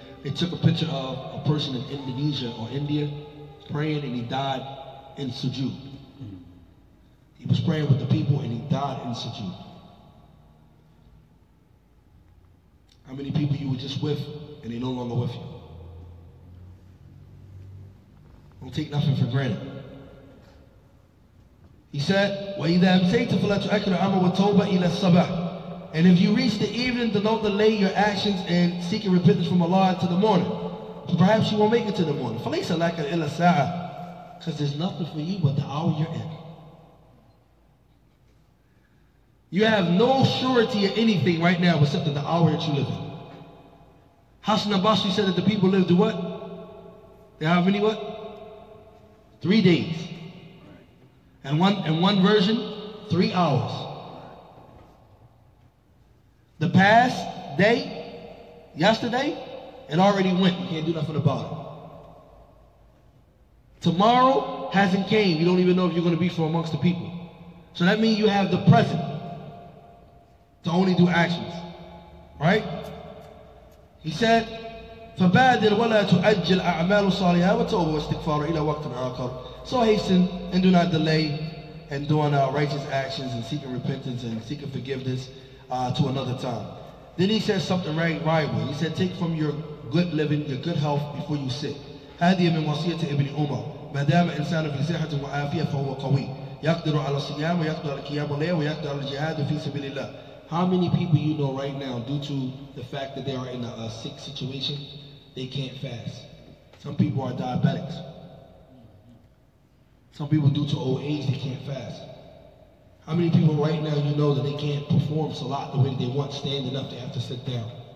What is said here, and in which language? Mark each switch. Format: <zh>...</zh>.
<en>They took a picture of a person in Indonesia or India praying, and he died in sujood. He was praying with the people and he died in sujood. How many people you were just with and they're no longer with you? Don't take nothing for granted. He said,</en> <ar>وَإِذَا أَمْسَيْتَ فَلَا تُؤَكِّرُ الْأَمْرَ وَالتَّوْبَةَ إِلَى الصَّبَاحِ.</ar> <en>And if you reach the evening, do not delay your actions and seeking repentance from Allah until the morning. So perhaps you won't make it to the morning.</en> <ar>فَلَيْسَ لَكَ إِلَّا السَّاعَةِ.</ar> <en>Because there's nothing for you but the hour you're in. You have no surety of anything right now except in the hour that you live in. Hassan al-Basri said that the people lived to what? They have many what? 3 days. And one version, 3 hours. The past day, yesterday, it already went. You can't do nothing about it. Tomorrow hasn't came. You don't even know if you're going to be from amongst the people. So that means you have the present to only do actions. Right? He said,</en> <ar>فَبَادِرْ وَلَا تُؤَجِّلْ أَعْمَالُ صَالِحَةً وَتَوْبَةً وَاسْتِغْفَارًا إِلَى وَقْتٍ آخَرٍ.</ar> <en>So hasten and do not delay in doing righteous actions and seeking repentance and seeking forgiveness to another time. Then he said something very valuable. He said, take from your good living, your good health before you sick.</en> <ar>هذه من وصية ابن عمر. ما دام إنسان في صحة وعافية فهو قوي. يقدر على الصيام ويقدر على قيام الليل ويقدر على الجهاد في سبيل الله.</ar> <en>How many people you know right now, due to the fact that they are in a sick situation, they can't fast? Some people are diabetics. Some people, due to old age, they can't fast. How many people right now you know that they can't perform salat the way they want, standing up, they have to sit down?</en>